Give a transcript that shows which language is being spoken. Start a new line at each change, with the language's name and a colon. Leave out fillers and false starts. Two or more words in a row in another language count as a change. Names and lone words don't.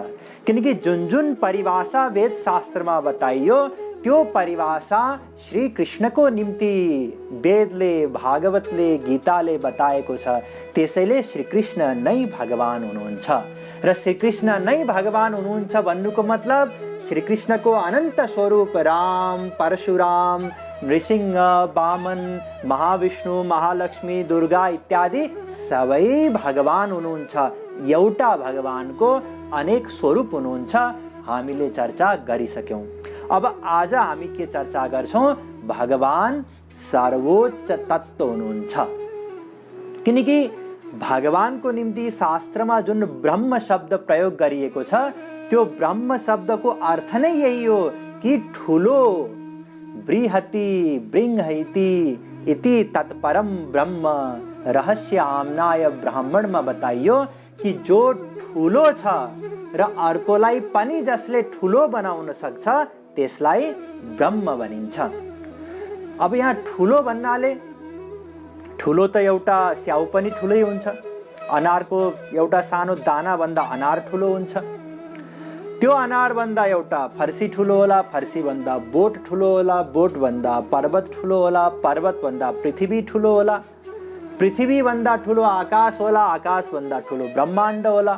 Nepali: किनकि जुन जुन परिभाषा वेद शास्त्रमा बताइयो त्यो परिभाषा श्री कृष्णको निम्ति वेदले, भागवतले, गीताले बताएको छ। त्यसैले श्री कृष्ण नै भगवान हुनुहुन्छ र श्री कृष्ण नै भगवान हुनुहुन्छ भन्नुको मतलब श्री कृष्णको अनन्त स्वरूप राम, परशुराम, नृसिंह, वामन, महाविष्णु, महालक्ष्मी, दुर्गा इत्यादि सबै भगवान हुनुहुन्छ। एउटा भगवानको अनेक स्वरूप हुनुहुन्छ। हामीले चर्चा गरिसक्यौं। अब आज हामी के चर्चा गर्छौं? भगवान सर्वोच्च तत्त्व हुनुहुन्छ। किनकि भगवानको निम्ति शास्त्रमा जुन ब्रह्म शब्द प्रयोग गरिएको छ त्यो ब्रह्म शब्दको अर्थ नै यही हो कि ठुलो,
Sanskrit: बृहति बृंहति इति तत्परम ब्रह्म
Nepali: रहस्य आमनाय ब्राह्मणमा बताइयो कि जो ठुलो छ र अर्कोलाई पनि जसले ठुलो बनाउन सक्छ त्यसलाई ब्रह्म भनिन्छ। अब यहाँ ठुलो भन्नाले ठुलो त एउटा स्याउ पनि ठुलै हुन्छ, अनारको एउटा सानो दाना भन्दा अनार ठुलो हुन्छ, त्यो अनार भन्दा एउटा फर्सी ठुलो होला, फर्सी भन्दा बोट ठुलो होला, बोट भन्दा पर्वत ठुलो होला, पर्वत भन्दा पृथ्वी ठुलो होला, पृथ्वी भन्दा ठुलो आकाश होला, आकाश भन्दा ठुलो ब्रह्माण्ड होला।